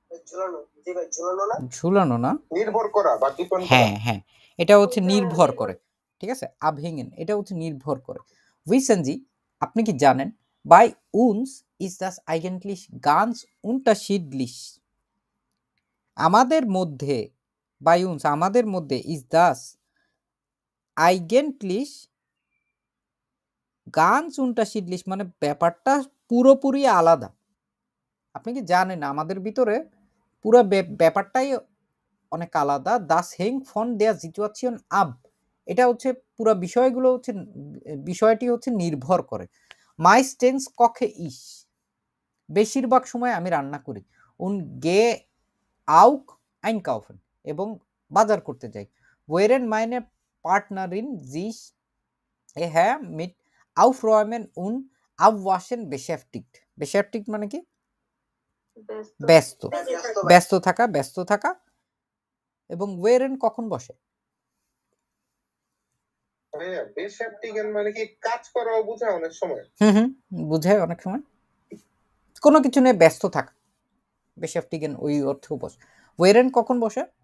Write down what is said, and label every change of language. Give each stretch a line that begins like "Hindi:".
Bangla: ঝুলানো। জি ভাই, ঝুলানো না? ঝুলানো না, নির্ভর করা বা ডিপেন্ড করা। হ্যাঁ হ্যাঁ, এটা হচ্ছে নির্ভর করে, ঠিক আছে। আবহ্যাঙ্গেন এটা হচ্ছে নির্ভর করে।
German: Wissen Sie,
Bangla: আপনি কি জানেন,
German: bei uns ist das eigentlich ganz unterschiedlich.
Bangla: আমাদের মধ্যে,
German: bei uns
Bangla: আমাদের মধ্যে,
German: ist das eigentlich ganz unterschiedlich
Bangla: মানে ব্যাপারটা পুরোপুরি আলাদা। আপনি কি জানেন আমাদের ভিতরে পুরো ব্যাপারটাই অনেক আলাদা।
German: Das hängt von der Situation ab.
Bangla: এটা হচ্ছে পুরো বিষয়গুলো হচ্ছে, বিষয়টি হচ্ছে নির্ভর করে।
German: Meistens koche ich,
Bangla: বেশিরভাগ সময় আমি রান্না করি।
German: Und gehe auch einkaufen,
Bangla: এবং বাজার করতে যাই।
German: Während meine Partnerin sich eher mit Aufräumen und Abwaschen beschäftigt.
Bangla: Beschäftigt মানে কি? ব্যস্ত, ব্যস্ত থাকা। এবং ওয়েরেন কখন বসে? বেশাপ্টিগেন মানে কি কাজ করাও বোঝায় অনেক সময়। বুঝায় অনেক সময় কোনো কিছু নিয়ে ব্যস্ত থাকা, বেশাপ্টিগেন ওই অর্থেও বসে। ওয়েরেন কখন বসে?